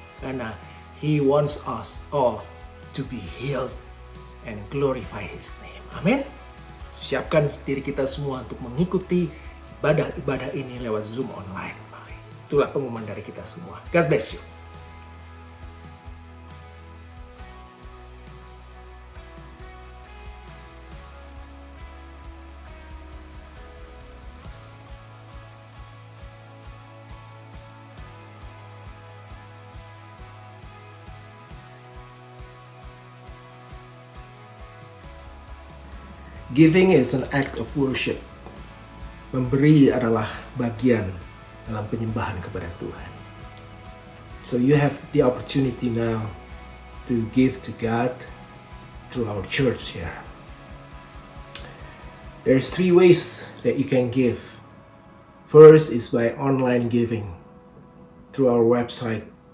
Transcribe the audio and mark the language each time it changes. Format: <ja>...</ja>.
<id>Karena</id> <en>He wants us all to be healed and glorify His name.</en> <id>Amin. Siapkan diri kita semua untuk mengikuti ibadah-ibadah ini lewat Zoom online. Itulah pengumuman dari kita semua.</id> <en>God bless you. Giving is an act of worship.</en> <id>Memberi adalah bagian dalam penyembahan kepada Tuhan.</id> <en>So you have the opportunity now to give to God through our church here. There's 3 ways that you can give. First is by online giving through our website,</en>